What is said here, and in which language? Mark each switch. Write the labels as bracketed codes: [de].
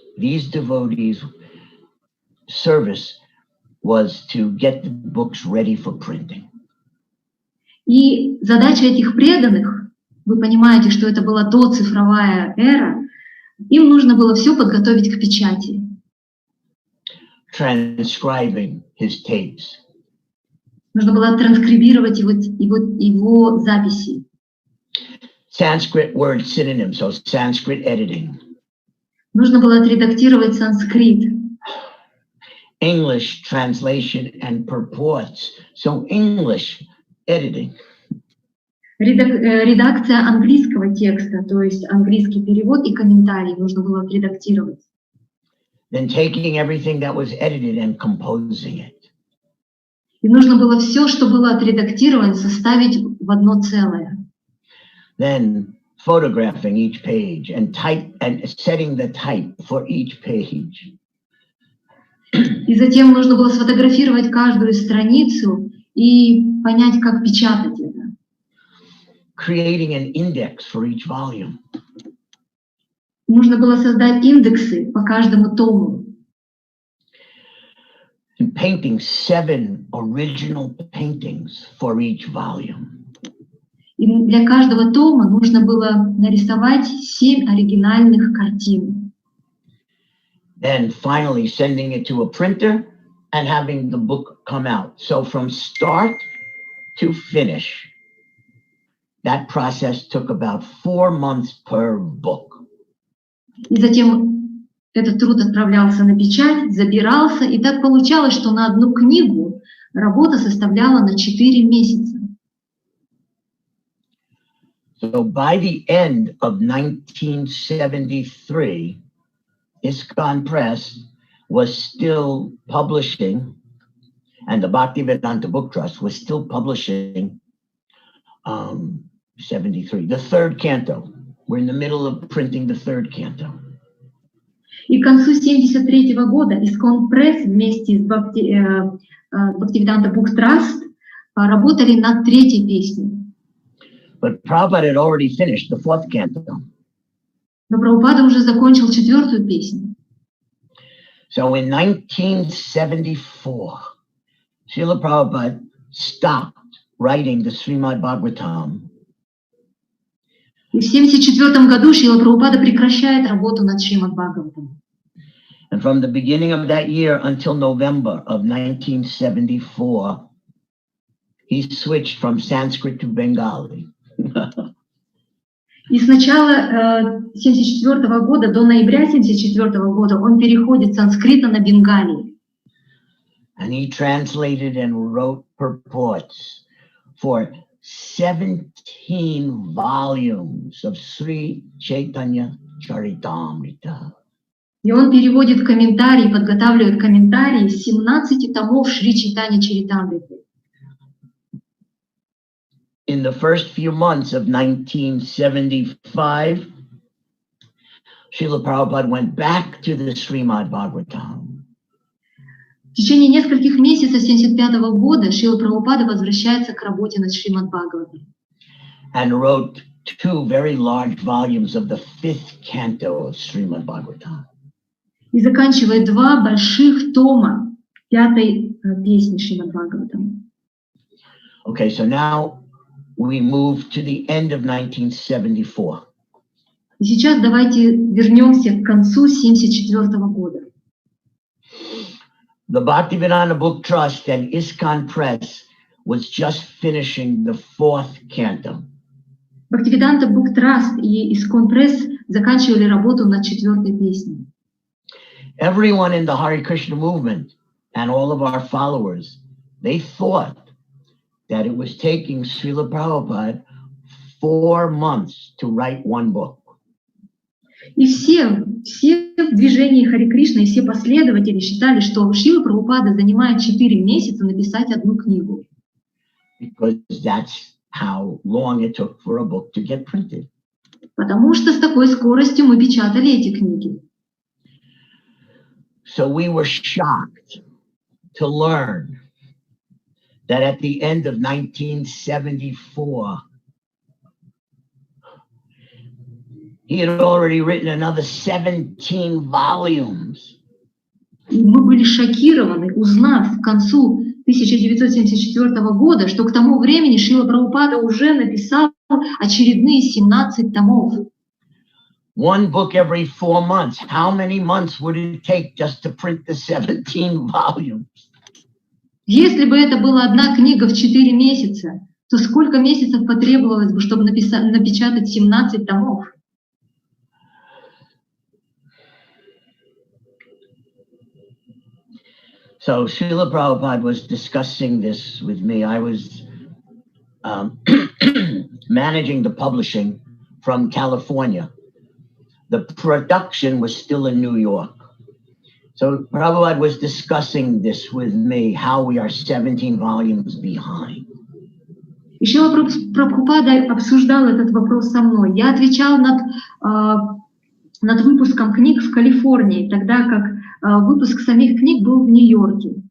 [en] These devotees' service was to get the books ready for printing. [ru] И задача этих преданных, вы понимаете, что это была доцифровая эра, им нужно было все подготовить к печати. [en] Transcribing his tapes. [ru] Нужно было транскрибировать его записи. [en] Sanskrit word synonyms, so Sanskrit editing. [ru] Нужно было отредактировать санскрит. [en] English translation and purports, so English editing. [ru] Редакция английского текста, то есть английский перевод и комментарий нужно было отредактировать. [en] Then taking everything that was edited and composing it. [ru] И нужно было все, что было отредактировано, составить в одно целое. [en] Then photographing each page and setting the type for each page. [ru] И затем нужно было сфотографировать каждую страницу и понять, как печатать это. [en] Creating an index for each volume. [ru] Нужно было создать индексы по каждому тому. [en] and painting 7 original paintings for each volume. [ru] И для каждого тома нужно было нарисовать 7 оригинальных картин. [en] Then finally sending it to a printer and having the book come out. So from start to finish, that process took about 4 months per book. [ru] И затем этот труд отправлялся на печать, забирался, и так получалось, что на одну книгу работа составляла на 4 месяца. [en] So by the end of 1973, ISKCON Press was still publishing, and the Bhaktivedanta Book Trust was still publishing 73, the 3rd canto. We're in the middle of printing the 3rd canto. [ru] И к концу 1973 года ISKCON Press вместе с Bhaktivedanta Book Trust работали над 3-й песней. [en] But Prabhupada had already finished the 4th canto. [ru] Но Прабхупада уже закончил 4-ю песню. [en] So in 1974, Srila Prabhupada stopped writing the Srimad Bhagavatam. [ru] И в 1974 году Шрила Прабхупада прекращает работу над Шримад Бхагаватом. [en] And from the beginning of that year until November of 1974, he switched from Sanskrit to Bengali. [ru] И с начала 1974 года до ноября 1974 года он переходит с санскрита на бенгалий. [en] And he translated and wrote purports for 17 volumes of Sri Chaitanya Charitamrita. [ru] И он переводит комментарии, подготавливает комментарии 17 томов Шри Чайтанья Чаритамриты. [en] In the first few months of 1975, Srila Prabhupada went back to the Srimad Bhagavatam. [ru] В течение нескольких месяцев 1975 года Шрила Прабхупада возвращается к работе над Шримад Бхагаватом. [en] And wrote 2 very large volumes of the 5th canto of Srimad Bhagavatam. [ru] И заканчивает 2 больших тома 5-й песни Шримад Бхагаватам. [en] Okay, so now we move to the end of 1974. [ru] И сейчас давайте вернемся к концу 1974 года. [en] The Bhaktivedanta Book Trust and ISKCON Press was just finishing the 4th canto. [ru] Bhaktivedanta Book Trust и ISKCON Press заканчивали работу над 4-й песней. [en] Everyone in the Hare Krishna movement and all of our followers, they thought that it was taking Srila Prabhupada 4 months to write 1 book. [ru] И все в движении Харе Кришна и все последователи считали, что Шрила Прабхупада занимает 4 месяца написать 1 книгу. [en] Because that's how long it took for a book to get printed. [ru] Потому что с такой скоростью мы печатали эти книги. [en] So we were shocked to learn that at the end of 1974, he had already written another 17 volumes. [ru] И мы были шокированы, узнав к концу 1974 года, что к тому времени Шрила Прабхупада уже написал очередные 17 томов. [en] 1 book every 4 months. How many months would it take just to print the 17 volumes? [ru] Если бы это была 1 книга в 4 месяца, то сколько месяцев потребовалось бы, чтобы напечатать 17 томов? [en] So Srila Prabhupada was discussing this with me. I was managing the publishing from California. The production was still in New York. So Prabhupada was discussing this with me, how we are 17 volumes behind. [ru] И Шрила Прабхупада обсуждал этот вопрос со мной. Я отвечал над выпуском книг в Калифорнии, тогда как выпуск самих книг был в Нью-Йорке.